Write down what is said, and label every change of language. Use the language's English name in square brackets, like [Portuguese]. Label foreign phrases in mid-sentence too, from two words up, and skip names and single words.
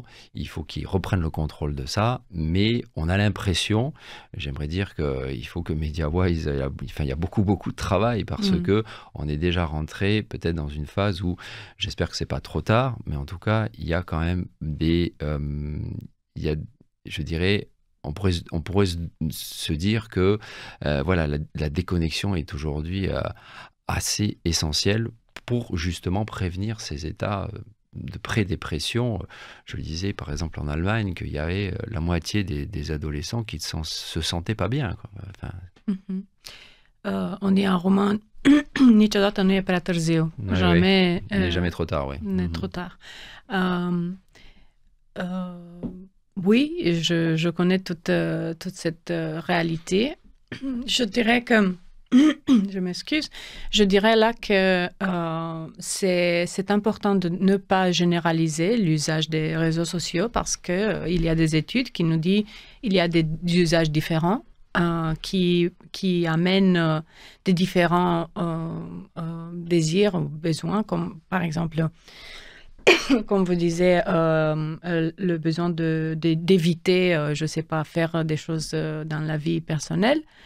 [French] Il faut qu'ils reprennent le contrôle de ça, mais on a l'impression, j'aimerais dire qu'il faut que MediaWise, il y a beaucoup de travail parce que on est déjà rentré peut-être dans une phase où, j'espère que c'est pas trop tard, mais en tout cas, il y a quand même je dirais, on pourrait se dire que voilà, la déconnexion est aujourd'hui assez essentielle pour justement prévenir ces états de pré-dépression. Je le disais par exemple en Allemagne qu'il y avait la moitié des adolescents qui se sentaient pas bien, quoi. Enfin... On dit en roman [Romanian] niciodată nu e prea târziu. [French] Jamais, il n'est jamais trop tard, oui. N'est trop tard. Oui, je connais toute cette réalité. Je dirais que je m'excuse. Je dirais là que c'est important de ne pas généraliser l'usage des réseaux sociaux parce qu'il y a des études qui nous disent qu'il y a des usages différents qui amènent des différents désirs ou besoins, comme par exemple, comme vous disiez, le besoin d'éviter, je ne sais pas, faire des choses dans la vie personnelle.